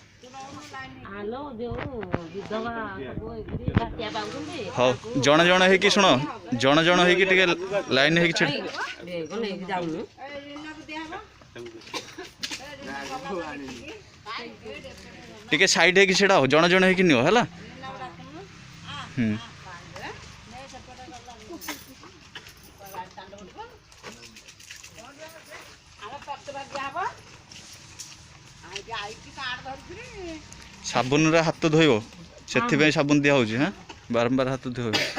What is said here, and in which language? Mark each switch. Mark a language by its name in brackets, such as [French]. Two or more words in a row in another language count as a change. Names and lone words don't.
[Odia] ହଉ ଜଣ ଜଣ ହେଇକି ଶୁଣ ଜଣ ଜଣ ହେଇକି ଟିକେ ଲାଇନ ହେଇକି ଛିଡ଼ା ଟିକେ ସାଇଡ ହେଇକି ଛିଡ଼ା ହଉ ଜଣ ଜଣ ହେଇକି ନିଅ ହେଲା। ସାବୁନ ରେ ହାତ ଧୋଇବ ସେ ସାବୁନ ଦିଆ ହଉଛି ହଁ ବାରମ୍ବାର ହାତ ଧୋଇବ